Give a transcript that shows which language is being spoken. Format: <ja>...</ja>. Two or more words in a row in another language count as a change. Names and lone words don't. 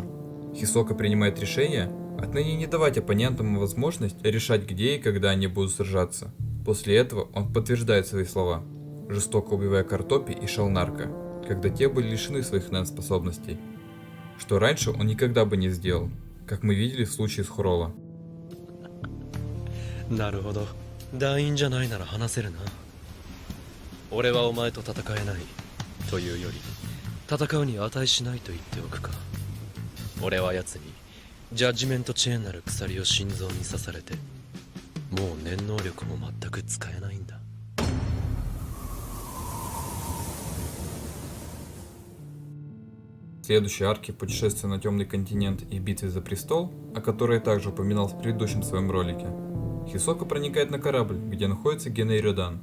<ru>Хисока принимает решение отныне не давать оппонентам возможность решать, где и когда они будут сражаться. После этого он подтверждает свои слова, жестоко убивая Картопи и Шалнарка, когда те были лишены своих нан-способностей, что раньше он никогда бы не сделал, как мы видели в случае с Хролла.</ru> <ja>なるほど。団員じゃないなら話せるな。俺はお前と戦えないというより、戦うに値しないと言っておくか。俺は奴にジャッジメントチェーンなる鎖を心臓に刺されて、もう念能力も全く使えないんだ。</ja> <ru>В следующей арке путешествия на Темный континент и битве за престол, о которой я также упоминал в предыдущем своем ролике, Хисока проникает на корабль, где находится Геней Рёдан.</ru>